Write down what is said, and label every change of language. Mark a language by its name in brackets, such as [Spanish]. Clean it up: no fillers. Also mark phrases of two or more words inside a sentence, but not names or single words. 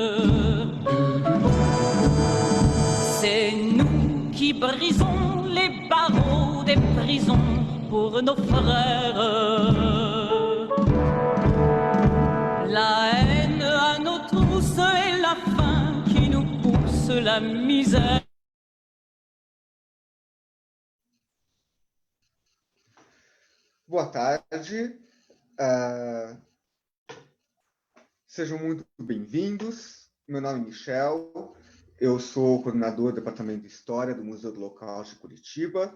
[French] C'est nous qui brisons les barreaux des prisons pour nos frères. La haine à nos trousses et la faim qui nous pousse la misère. [Portuguese] Boa tarde, sejam muito bem-vindos. Meu nome é Michel, eu sou coordenador do Departamento de História do Museu do Holocausto de Curitiba.